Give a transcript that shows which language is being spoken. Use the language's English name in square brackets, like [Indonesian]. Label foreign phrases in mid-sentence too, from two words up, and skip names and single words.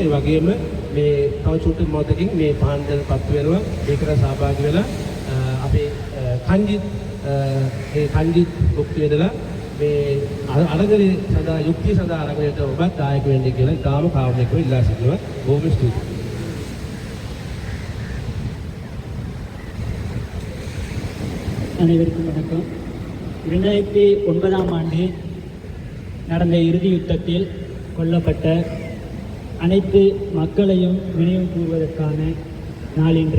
[Sinhala] ඒ වගේම මේ තව චුට්ටක් මොහොතකින් මේ පාන්දල් පත්තු වෙනවා. ඒකට සහභාගී වෙලා අපේ කංජිත් ඒ කංජිත් භුක්ති විඳලා මේ අරගලේ සඳහා යුක්තිය සඳහා අරගලයට ඔබත් දායක වෙන්න කියලා ඉතාම කාරුණිකව ඉල්ලා සිටිනවා. බොහොම ස්තුතියි. [Tamil] அனைவருக்கும் வணக்கம். 2009ஆம் ஆண்டு நடந்த இறுதி யுத்தத்தில் கொல்லப்பட்ட அனைத்து மக்களையும் நினைவு கூறுவதற்கான நாள் இன்று.